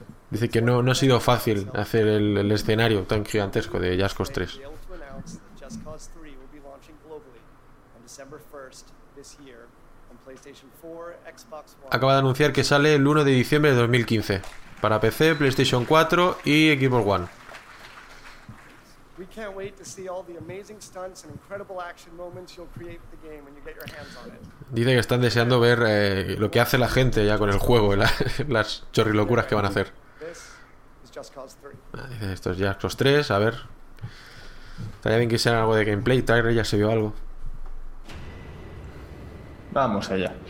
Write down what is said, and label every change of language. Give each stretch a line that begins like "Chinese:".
Spanish: Dice que no ha sido fácil hacer el escenario tan gigantesco de Just Cause 3.
English: Just Cause 3 will be launching globally on December 1st this year on PlayStation 4, Xbox One.
Spanish: Acaba de anunciar que sale el 1 de diciembre de 2015 para PC, PlayStation 4 y Xbox One.
English: We can't wait to see all the amazing stunts and incredible action moments you'll create with the game when you get your hands on it.
Spanish: Dice que están deseando ver lo que hace la gente ya con el juego, las chorrilocuras que van a hacer. Dice, esto es Just Cause 3, a ver. Estaría bien que sea algo de gameplay, trailer, ya se vio algo. Vamos allá.